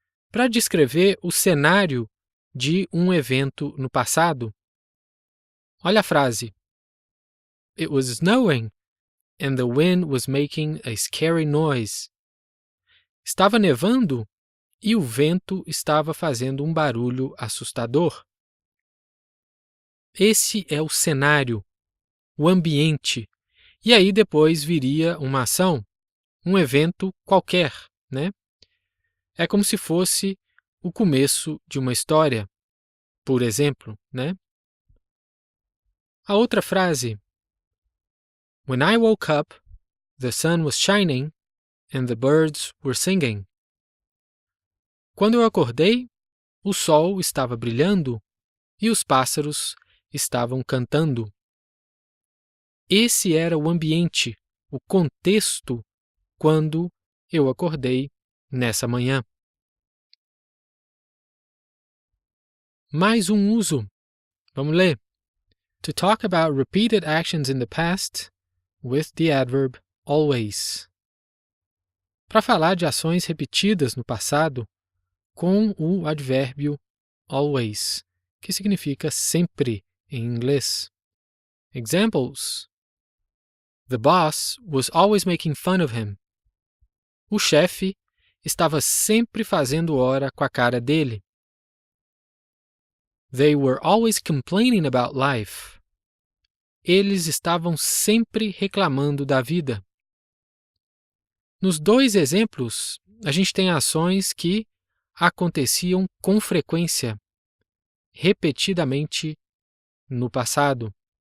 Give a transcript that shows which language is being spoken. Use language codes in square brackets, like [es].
[pt] Para descrever o cenário de um evento no passado. Olha a frase. [en] It was snowing and the wind was making a scary noise. [pt] Estava nevando e o vento estava fazendo um barulho assustador. Esse é o cenário, o ambiente. E aí depois viria uma ação, um evento qualquer, É como se fosse o começo de uma história, por exemplo, A outra frase. [en] When I woke up, the sun was shining and the birds were singing. [pt] Quando eu acordei, o sol estava brilhando e os pássaros estavam cantando. Esse era o ambiente, o contexto, quando eu acordei nessa manhã. Mais um uso. Vamos ler. [en] To talk about repeated actions in the past with the adverb always. [pt] para falar de ações repetidas no passado com o advérbio always, que significa sempre em inglês. [en] Examples: The boss was always making fun of him. [pt] O chefe estava sempre fazendo hora com a cara dele. [en] They were always complaining about life. [pt] Eles estavam sempre reclamando da vida. Nos dois exemplos, a gente tem ações que aconteciam com frequência, repetidamente no passado.